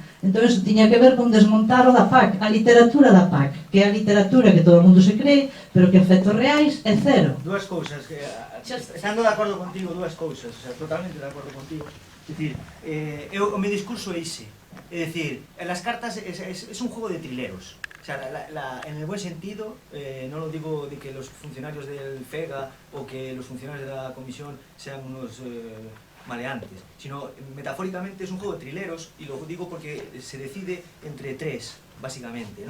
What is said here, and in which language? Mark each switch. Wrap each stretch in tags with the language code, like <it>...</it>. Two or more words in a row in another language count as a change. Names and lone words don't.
<gl>Entón, eso tiña que ver con desmontar o da PAC, a literatura da PAC, que é a literatura que todo o mundo se cree, pero que efectos reais é cero. Dúas cousas, estando de acordo contigo, dúas cousas, o sea, totalmente de acordo contigo. É dicir, o meu discurso é ese. É dicir,</gl> <es>las cartas es un juego de trileros. O sea, en el buen sentido, no lo digo de que los funcionarios del FEGA o que los funcionarios de la comisión sean unos maleantes, sino metafóricamente es un juego de trileros, y lo digo porque se decide entre tres, básicamente, ¿no?</es>